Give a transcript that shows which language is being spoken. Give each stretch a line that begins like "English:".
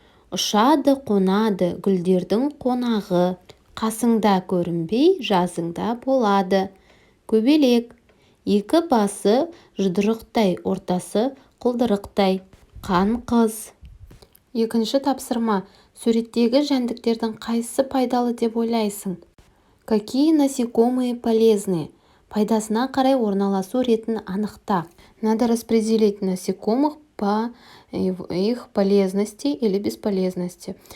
Kazakh: Ұшады, қонады, гүлдердің қонағы. Қасыңда көрінбей, жазыңда болады. Көбелек. Екі басы жұдырықтай, ортасы құлдырықтай. Қаңғыз. Екінші тапсырма. Суреттегі жәндіктердің қайсысы пайдалы деп ойлайсың?
Russian: Какие насекомые полезные?
Kazakh: Пайдасына қарай орналасу ретін анықта.
Russian: Надо распределить насекомых по их полезности или бесполезности.